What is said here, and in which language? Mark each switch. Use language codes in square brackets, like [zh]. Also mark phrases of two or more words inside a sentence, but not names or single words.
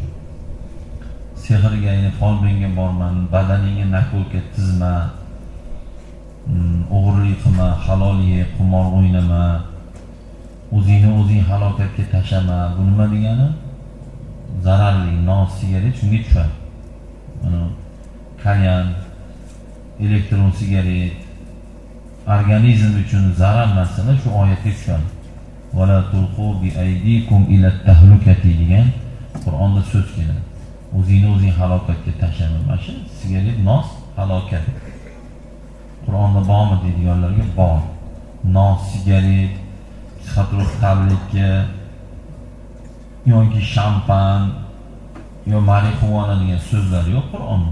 [uz] Sehrga, ya'ni folbinga borma, badaningga nakolka tizma, o'g'irlik qilma, halol ye, qimor o'ynama, o'zing halokatga tashlama. Bu nima degani? Zararli, nos, sigaret shunga tushadi. Mana kalyan, elektron sigaret, organizm uchun zarar narsalar shu oyatga tushadi. [ar] ولا تلقوا بأيديكم إلى التهلكة [uz] degan Qur'onda so'z keladi. O'zing halokatga tashlama. Mana shu sigaret, nos, halokat. Qur'onda bormi deydiganlarga bor. Nos, sigaret, psixotrop tabletga yoki shampan yo marixuana degan so'zlar yo'q Qur'onda.